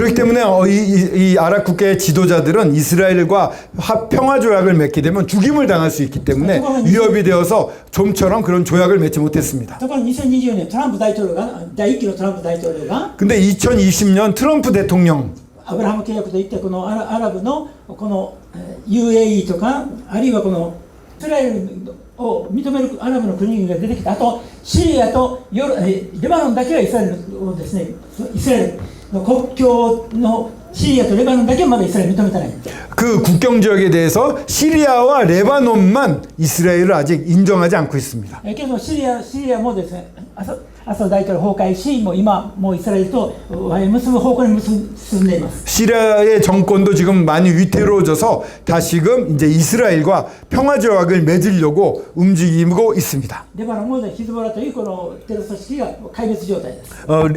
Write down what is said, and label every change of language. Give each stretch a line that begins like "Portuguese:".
Korean: 그렇기 때문에 이 아랍 국가의 지도자들은 이스라엘과 평화 조약을 맺게 되면 죽임을 당할 수 있기 때문에 위협이 되어서 좀처럼 그런 조약을 맺지 못했습니다.
Japanese: ところが2020年トランプ大統領が第1期のトランプ大統領が
Korean: 근데 2020년 트럼프 대통령
Japanese: アブラハム契約といってこのアラブのこの UAE とかあるいはこのイスラエルを認めるアラブの国々が出てきた。あとシリアとレバノンだけはイスラエルをですねイスラエルの国境のシリアとレバノンだけはまだイスラエル認めてない。
Korean: 그 국경 지역에 대해서 시리아와 레바논만 이스라엘을 아직 인정하지 않고 있습니다.
Japanese: けどシリアもですねアサド大統領崩壊しもう今もうイスラエルと和平を結ぶ方向に進んでいます。
Korean: 시리아의 정권도 지금 많이 위태로워져서 다시금 이제 이스라엘과 평화 조약을 맺으려고 움직이고 있습니다.
Japanese: レバノンもヒズボラというこのテロ組織が壊滅状態です。